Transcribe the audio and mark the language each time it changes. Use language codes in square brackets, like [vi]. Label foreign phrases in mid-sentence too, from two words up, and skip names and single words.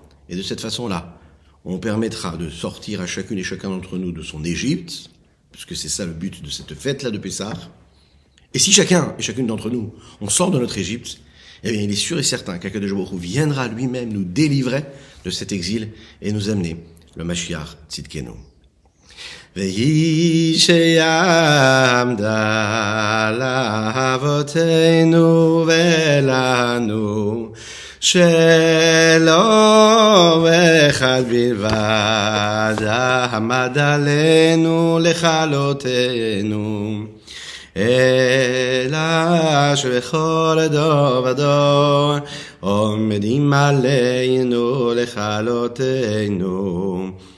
[fr] Et de cette façon-là, on permettra de sortir à chacune et chacun d'entre nous de son Égypte, puisque c'est ça le but de cette fête-là de Pessah. Et si chacun et chacune d'entre nous, on sort de notre Égypte, eh bien il est sûr et certain qu' [he] הקדוש ברוך הוא [fr] viendra lui-même nous délivrer de cet exil et nous amener le [he] משיח צדקנו. והיא שעמדה לאבותינו ולנו שלא אחד בלבד עמד עלינו לכלותנו אלא שבכל דור ודור עומדים עלינו לכלותנו